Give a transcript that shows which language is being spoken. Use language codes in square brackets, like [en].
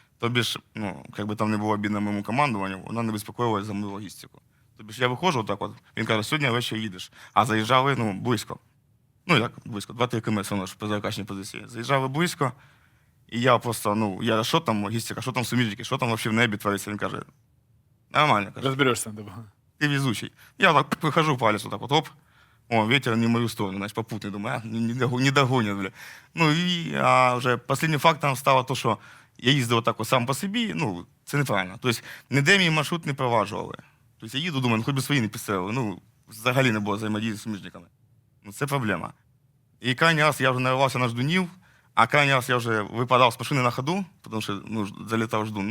[uk] Тобі ж, ну, як би там не було обідно моєму командуванню, вона не безпокоїлася за мою логістику. Тобі ж я виходжу отак от, він каже, сьогодні ввечері їдеш. А заїжджали, ну, близько. Ну, як близько, 2-3 км, воно ж по ЗРКшній позиції. Заїжджали близько, і я просто, ну, що там логістика, що там суміжники, що там взагалі в небі твориться. Він каже, нормально, каже. Розберешся. [ru] Ты везучий. Я так выхожу по лесу, так вот, оп, о, ветер не в мою сторону, значит, попутный, думаю, не догонят, бля. [uk] Ну, і вже последнім фактом стало то, що я їздив так от сам по собі, ну, це неправильно. Тобто, ніде мій маршрут не проваджували. Тобто, я їду, думаю, хоч би свої не підстрелили, ну, взагалі не було взаємодії з суміжниками. Ну, це проблема. І крайній раз я вже наривався на ждунів, а крайній раз я вже випадав з машини на ходу, тому що, ну, залітав ждун.